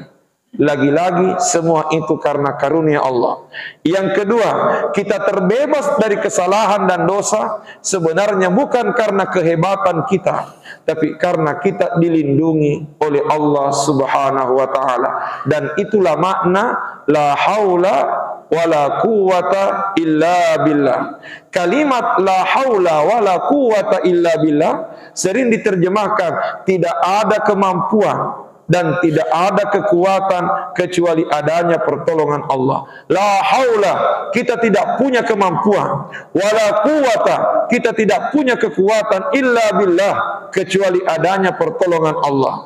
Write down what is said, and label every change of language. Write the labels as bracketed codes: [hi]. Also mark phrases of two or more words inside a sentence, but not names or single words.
[id] Lagi-lagi semua itu karena karunia Allah. Yang kedua, kita terbebas dari kesalahan dan dosa sebenarnya bukan karena kehebatan kita, tapi karena kita dilindungi oleh Allah [ar] سبحانه وتعالى. [id] Dan itulah makna [ar] لا حول ولا قوة إلا بالله. [id] Kalimat [ar] لا حول ولا قوة إلا بالله [id] sering diterjemahkan tidak ada kemampuan dan tidak ada kekuatan kecuali adanya pertolongan Allah. [ar] لا حول, [id] kita tidak punya kemampuan, [ar] ولا قوة, [id] kita tidak punya kekuatan [ar] إلا بالله, [id] kecuali adanya pertolongan Allah.